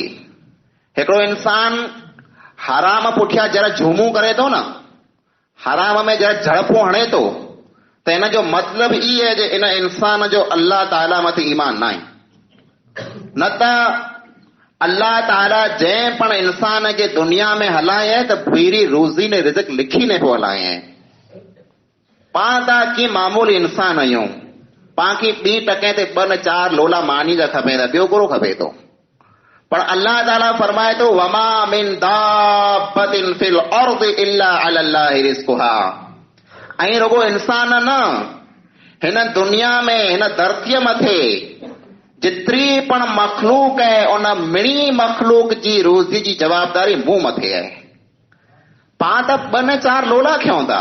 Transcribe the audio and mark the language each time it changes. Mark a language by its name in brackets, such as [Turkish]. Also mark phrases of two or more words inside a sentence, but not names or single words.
[Sindhi] हिकिड़ो इंसान हराम पुठियां जरा झूमूं करे थो न, हराम में जरा झड़पूं हणे थो त इन जो मतिलब ई आहे जे इन इंसान जो [Arabic] الله تعالى [Sindhi] मथे ईमान न आहे। न त [Arabic] الله تعالى [Sindhi] जंहिं पण इंसान खे दुनिया में हलाए आहे त भीरी रोज़ी ने रिज़्क लिखी ने पोइ हलाए आहे। पाण त कीअं मामूली इंसान आहियूं, पाण खे 2 टके ते 2 न 4 लोला मानी जा खपे त ॿियो कहिड़ो खपे थो। पर अल्लाह ताला फरमाए थो [Arabic] وما من دابة في الأرض إلا على الله رزقها. [Sindhi] ऐं रुगो इंसान न, हिन दुनिया में हिन धरतीअ मथे जेतिरी पण मखलूक आहे उन मिणी मखलूक जी रोज़ी जी जवाबदारी मूं मथे आहे। पाण त 2 न 4 लोला खयूं था।